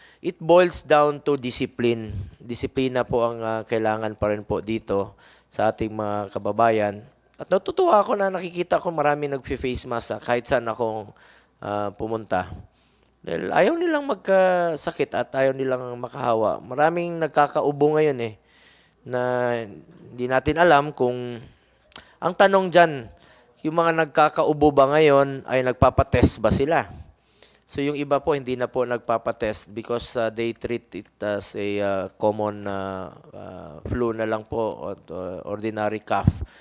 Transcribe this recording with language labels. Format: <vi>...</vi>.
<en>It boils down to discipline.</en> <tl>Disiplina po ang kailangan pa rin po dito sa ating mga kababayan. At natutuwa ako na nakikita ko marami nag-face mask kahit saan akong pumunta. Dahil ayaw nilang magkasakit at ayaw nilang makahawa. Maraming nagkakaubo ngayon na hindi natin alam kung ang tanong dyan, yung mga nagkakaubo ba ngayon ay nagpapatest ba sila?</tl> <en>So</en> <tl>yung iba po hindi na po nagpapatest</tl> <en>because they treat it as a common flu</en> <tl>na lang po,</tl> <en>ordinary cough.</en>